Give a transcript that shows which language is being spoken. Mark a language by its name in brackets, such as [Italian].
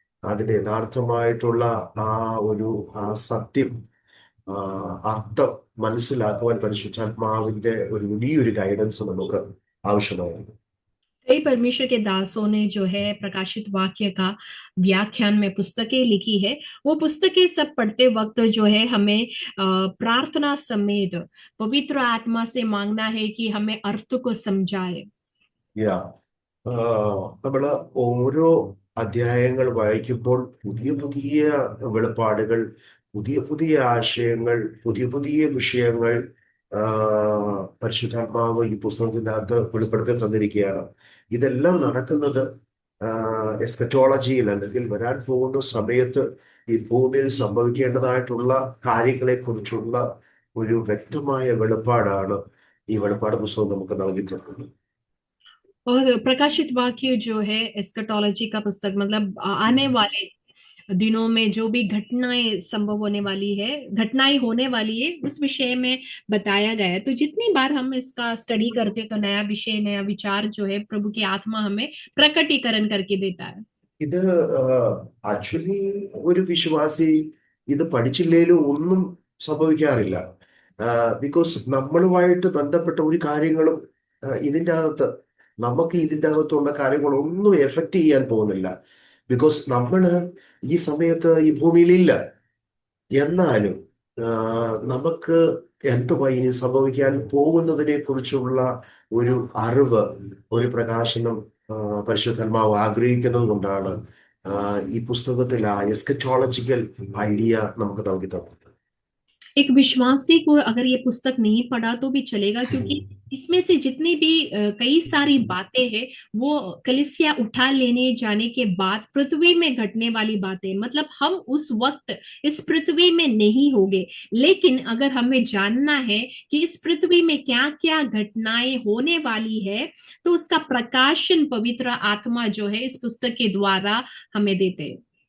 [Malayalam] അതിന്റെ യഥാർത്ഥമായിട്ടുള്ള ആ ഒരു സത്യം, ആ, അർത്ഥം മനസ്സിലാക്കുവാൻ പരിശുദ്ധാത്മാവിന്റെ ഒരു വലിയൊരു ഗൈഡൻസ് നമുക്ക് ആവശ്യമായിരുന്നു. [Hindi] कई परमेश्वर के दासों ने जो है प्रकाशित वाक्य का व्याख्यान में पुस्तकें लिखी है। वो पुस्तकें सब पढ़ते वक्त जो है हमें प्रार्थना समेत पवित्र आत्मा से मांगना है कि हमें अर्थ को समझाए। [Malayalam] യാ നമ്മള് ഓരോ അധ്യായങ്ങൾ വായിക്കുമ്പോൾ പുതിയ പുതിയ വെളിപ്പാടുകൾ, പുതിയ പുതിയ ആശയങ്ങൾ, പുതിയ പുതിയ വിഷയങ്ങൾ ആ, പരിശുദ്ധാത്മാവ് ഈ പുസ്തകത്തിൻ്റെ അകത്ത് വെളിപ്പെടുത്തി തന്നിരിക്കുകയാണ്. ഇതെല്ലാം നടക്കുന്നത് എസ്കറ്റോളജിയിൽ, അല്ലെങ്കിൽ വരാൻ പോകുന്ന സമയത്ത് ഈ ഭൂമിയിൽ സംഭവിക്കേണ്ടതായിട്ടുള്ള കാര്യങ്ങളെ കുറിച്ചുള്ള ഒരു വ്യക്തമായ വെളിപ്പാടാണ് ഈ വെളിപ്പാട് പുസ്തകം നമുക്ക് നൽകി തരുന്നത്. [Hindi] और प्रकाशित वाक्य जो है एस्कटोलॉजी का पुस्तक, मतलब आने वाले दिनों में जो भी घटनाएं संभव होने वाली है, घटनाएं होने वाली है, उस विषय में बताया गया है। तो जितनी बार हम इसका स्टडी करते हैं तो नया विषय, नया विचार जो है प्रभु की आत्मा हमें प्रकटीकरण करके देता है। [Malayalam] ഇത് ആക്ച്വലി ഒരു വിശ്വാസി ഇത് പഠിച്ചില്ലേലും ഒന്നും സംഭവിക്കാറില്ല. ബിക്കോസ് നമ്മളുമായിട്ട് ബന്ധപ്പെട്ട ഒരു കാര്യങ്ങളും ഇതിൻ്റെ അകത്ത്, നമുക്ക് ഇതിൻ്റെ അകത്തുള്ള കാര്യങ്ങളൊന്നും എഫക്റ്റ് ചെയ്യാൻ പോകുന്നില്ല. ബിക്കോസ് നമ്മൾ ഈ സമയത്ത് ഈ ഭൂമിയിലില്ല. എന്നാലും നമുക്ക് എന്തുവാ ഇനി സംഭവിക്കാൻ പോകുന്നതിനെ കുറിച്ചുള്ള ഒരു അറിവ്, ഒരു പ്രകാശനം പരിശുദ്ധാത്മാവ് ആഗ്രഹിക്കുന്നത് കൊണ്ടാണ് ഈ പുസ്തകത്തിൽ ആ എസ്കറ്റോളജിക്കൽ ഐഡിയ നമുക്ക് നൽകി തന്നത്. [Hindi] एक विश्वासी को अगर ये पुस्तक नहीं पढ़ा तो भी चलेगा, क्योंकि इसमें से जितनी भी कई सारी बातें हैं वो कलीसिया उठा लेने जाने के बाद पृथ्वी में घटने वाली बातें, मतलब हम उस वक्त इस पृथ्वी में नहीं होंगे, लेकिन अगर हमें जानना है कि इस पृथ्वी में क्या क्या घटनाएं होने वाली है तो उसका प्रकाशन पवित्र आत्मा जो है इस पुस्तक के द्वारा हमें देते हैं।